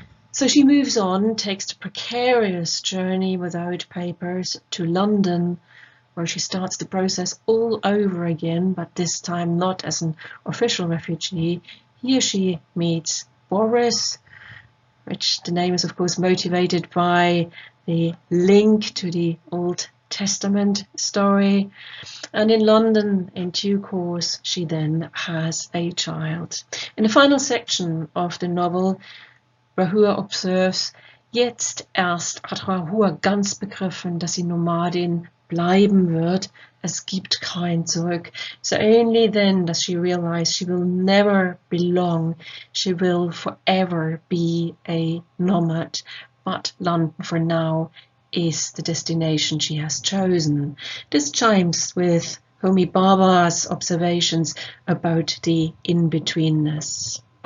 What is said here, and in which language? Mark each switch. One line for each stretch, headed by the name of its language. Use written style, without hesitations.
English: So she moves on, takes a precarious journey without papers to London, where she starts the process all over again, but this time not as an official refugee. Here she meets Boris, which the name is of course motivated by the link to the Old Testament story. And in London, in due course, she then has a child. In the final section of the novel, Rahua observes,
German: "Jetzt erst hat Rahua ganz begriffen, dass sie Nomadin bleiben wird. Es gibt kein Zurück."
English: So only then does she realize she will never belong. She will forever be a nomad. But London for now is the destination she has chosen. This chimes with Homi Bhabha's observations about the in-betweenness.